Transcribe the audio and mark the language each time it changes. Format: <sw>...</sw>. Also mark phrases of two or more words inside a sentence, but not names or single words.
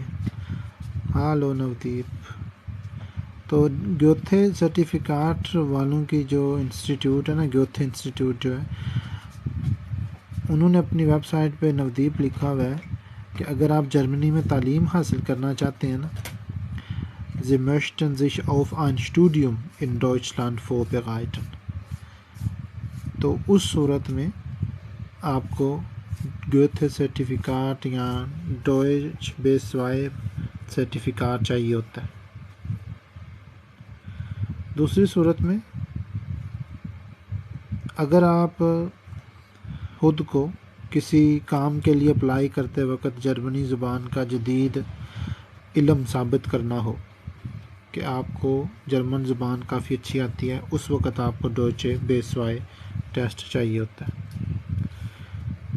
<ur>ہالو نودیپ۔ تو گوئٹے سرٹیفیکاٹ والوں کی جو انسٹیٹیوٹ ہے نا، گوئٹے انسٹیٹیوٹ جو ہے، انہوں نے اپنی ویب سائٹ پے نودیپ لکھا ہوا ہے کہ اگر آپ جرمنی میں تعلیم حاصل کرنا چاہتے ہیں نا,</ur> <de>Sie möchten sich auf ein Studium in Deutschland vorbereiten,</de> <ur>تو اس صورت میں آپ کو گوئٹے سرٹیفیکاٹ یا ڈوئچ بیس وائی سرٹیفیکاٹ چاہیے ہوتا ہے. دوسری صورت میں اگر آپ خود کو کسی کام کے لیے اپلائی کرتے وقت جرمنی زبان کا جدید علم ثابت کرنا ہو کہ آپ کو جرمن زبان کافی اچھی آتی ہے، اس وقت آپ کو ڈوئچے بیس وائی ٹیسٹ چاہیے ہوتا ہے.</ur>